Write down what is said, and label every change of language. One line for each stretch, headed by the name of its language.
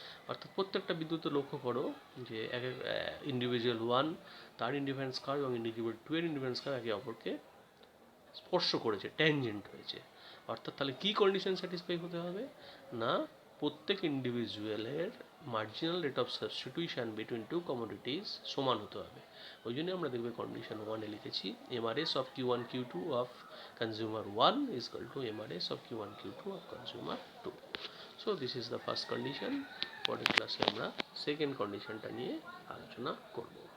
Bangla: অর্থাৎ প্রত্যেকটা বিন্দুতে লক্ষ্য করো যে এক ইন্ডিভিজুয়াল 1 তার ইন্ডিফারেন্স কার্ভ এবং ইন্ডিভিজুয়াল 2 এর ইন্ডিফারেন্স কার্ভ একে অপরকে স্পর্শ করেছে, ট্যানজেন্ট হয়েছে। অর্থাৎ তাহলে কি কন্ডিশন স্যাটিসফাই হতে হবে না, প্রত্যেক ইন্ডিভিজুয়ালের marginal rate of substitution between two commodities সমান হতে হবে। ওই জন্য আমরা দেখবে কন্ডিশন 1-এ লিখেছি MRS of Q1 Q2 of consumer 1
English: is equal to MRS of Q1 Q2 of consumer 2. So this is the first condition.
Bangla: পরের ক্লাসে আমরা সেকেন্ড কন্ডিশনটা নিয়ে আলোচনা করব।